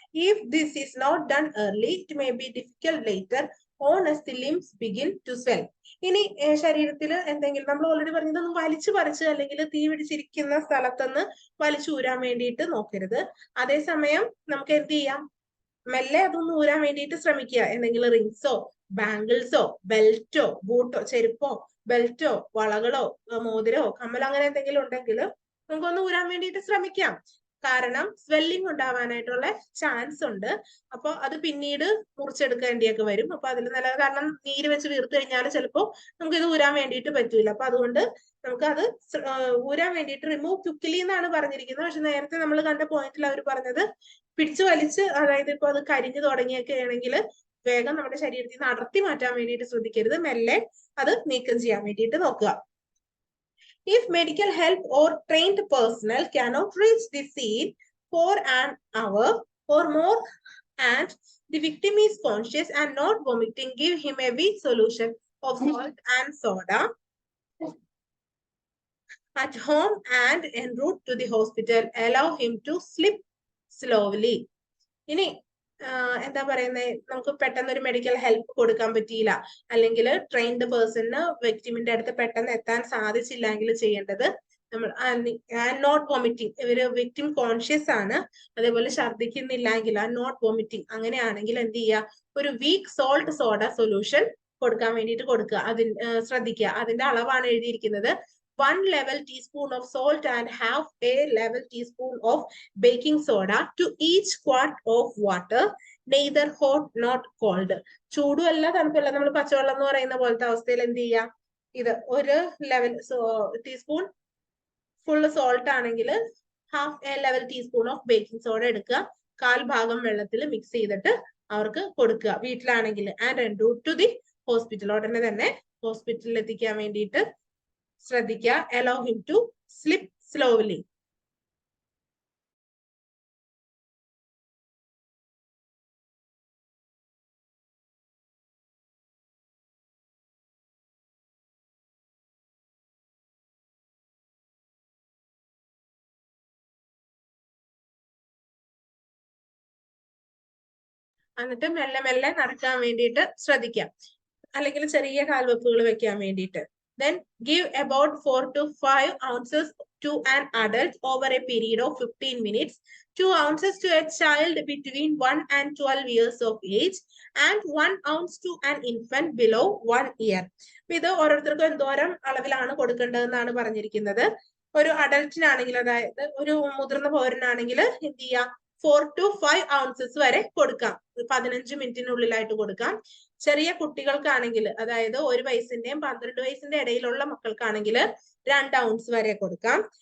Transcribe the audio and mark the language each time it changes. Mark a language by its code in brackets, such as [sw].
[en] If this is not done early, it may be difficult later on as the limbs begin to swell. [ml] ഇനി ശരീരത്തിൽ എന്തെങ്കിലും നമ്മൾ already പറഞ്ഞതൊന്നും വലിച്ചു പറിച്ച് അല്ലെങ്കിൽ തീ പിടിച്ചിരിക്കുന്ന സ്ഥലത്തുനിന്ന് വലിച്ചൂരാൻ വേണ്ടിയിട്ട് നോക്കരുത്. അതേസമയം നമുക്ക് എന്ത് ചെയ്യാം, മെല്ലെ അതൊന്ന് ഊരാൻ വേണ്ടിയിട്ട് ശ്രമിക്കുക. എന്തെങ്കിലും റിങ്സോ ബാംഗിൾസോ ബെൽറ്റോ ബൂട്ടോ ചെരുപ്പോ ബെൽറ്റോ വളകളോ മോതിരോ കമ്മലോ അങ്ങനെ എന്തെങ്കിലും ഉണ്ടെങ്കിൽ നമുക്കൊന്ന് ഊരാൻ വേണ്ടിയിട്ട് ശ്രമിക്കാം. കാരണം സ്വെല്ലിംഗ് ഉണ്ടാവാനായിട്ടുള്ള ചാൻസ് ഉണ്ട്. അപ്പൊ അത് പിന്നീട് മുറിച്ചെടുക്കേണ്ടിയൊക്കെ വരും. അപ്പൊ അതിൽ കാരണം നീര് വെച്ച് വീർത്ത് കഴിഞ്ഞാൽ ചിലപ്പോൾ നമുക്ക് ഇത് ഊരാൻ വേണ്ടിയിട്ട് പറ്റൂല. അപ്പൊ അതുകൊണ്ട് നമുക്ക് അത് ഊരാൻ വേണ്ടിയിട്ട് [en] remove quickly [ml] എന്നാണ് പറഞ്ഞിരിക്കുന്നത്. പക്ഷെ നേരത്തെ നമ്മൾ കണ്ട പോയിന്റിൽ അവർ പറഞ്ഞത് പിടിച്ചു വലിച്ച്, അതായത് ഇപ്പൊ അത് കരിഞ്ഞു തുടങ്ങിയൊക്കെ ആണെങ്കിൽ വേഗം നമ്മുടെ ശരീരത്തിൽ നിന്ന് അടർത്തി മാറ്റാൻ വേണ്ടിയിട്ട് ശ്രദ്ധിക്കരുത്, മെല്ലെ അത് നീക്കം ചെയ്യാൻ വേണ്ടിയിട്ട് നോക്കുക. [en] If medical help or trained personnel cannot reach the scene for an hour or more and the victim is conscious and not vomiting, give him a weak solution of salt and soda at home and en route to the hospital. Allow him to sleep slowly. [ml] ഇനി എന്താ പറയുന്നത്, നമുക്ക് പെട്ടെന്ന് ഒരു medical help കൊടുക്കാൻ പറ്റിയില്ല അല്ലെങ്കിൽ trained പേഴ്സണിന് വിക്ടിമിന്റെ അടുത്ത് പെട്ടെന്ന് എത്താൻ സാധിച്ചില്ലെങ്കിൽ ചെയ്യേണ്ടത് നമ്മൾ [en] not vomiting, [ml] ഇവര് വിക്ടിം കോൺഷ്യസ് ആണ്, അതേപോലെ ഛർദ്ദിക്കുന്നില്ലെങ്കിൽ നോട്ട് വോമിറ്റിംഗ് അങ്ങനെയാണെങ്കിൽ എന്ത് ചെയ്യുക, ഒരു വീക്ക് സോൾട്ട് സോഡ സൊല്യൂഷൻ കൊടുക്കാൻ വേണ്ടിയിട്ട് കൊടുക്കുക. ശ്രദ്ധിക്കുക, അതിന്റെ അളവാണ് എഴുതിയിരിക്കുന്നത്. [en] 1 level teaspoon of salt and half a level teaspoon of baking soda to each quart of water. Neither hot not cold. [ml] ചൂടും അല്ല തണുപ്പല്ല. നമ്മൾ പച്ചവെള്ളം എന്ന് പറയുന്ന പോലത്തെ അവസ്ഥയിൽ എന്ത് ചെയ്യാം, ഇത് ഒരു ലെവൽ ടീസ്പൂൺ ഫുള്ള് സോൾട്ട് ആണെങ്കിൽ [en] half a level teaspoon of baking soda [ml] എടുക്കുക, 1/4 ഭാഗം വെള്ളത്തിൽ മിക്സ് ചെയ്തിട്ട് അവർക്ക് കൊടുക്കുക വീട്ടിലാണെങ്കിൽ. [en] And run to the hospital. [ml] ഉടനെ തന്നെ ഹോസ്പിറ്റലിൽ എത്തിക്കാൻ വേണ്ടിയിട്ട് ശ്രദ്ധിക്കുക. [en] Allow him to slip slowly. [ml] എന്നിട്ട് മെല്ലെ മെല്ലെ നടക്കാൻ വേണ്ടിയിട്ട് ശ്രദ്ധിക്കാം, അല്ലെങ്കിൽ ചെറിയ കാൽവെപ്പുകൾ വെക്കാൻ വേണ്ടിയിട്ട്. [en] Then give about 4 to 5 ounces to an adult over a period of 15 minutes, 2 ounces to a child between 1 and 12 years of age, and 1 ounce to an infant below 1 year. [ml] ഇത് ഓരോരുത്തർക്കും എന്തോരം അളവിലാണ് കൊടുക്കേണ്ടതെന്നാണ് പറഞ്ഞിരിക്കുന്നത്. ഒരു അഡൽറ്റിനാണെങ്കിൽ, അതായത് ഒരു മുതിർന്ന പൗരനാണെങ്കിൽ എന്ത് ചെയ്യാം, [en] 4 to 5 ounces [ml] വരെ കൊടുക്കാം, 15 മിനിറ്റിനുള്ളിലായിട്ട് കൊടുക്കാം. ചെറിയ കുട്ടികൾക്കാണെങ്കിൽ, അതായത് 1 വയസ്സിന്റെയും 12 വയസ്സിന്റെ ഇടയിലുള്ള മക്കൾക്കാണെങ്കിൽ 2 ounce വരെ കൊടുക്കാം.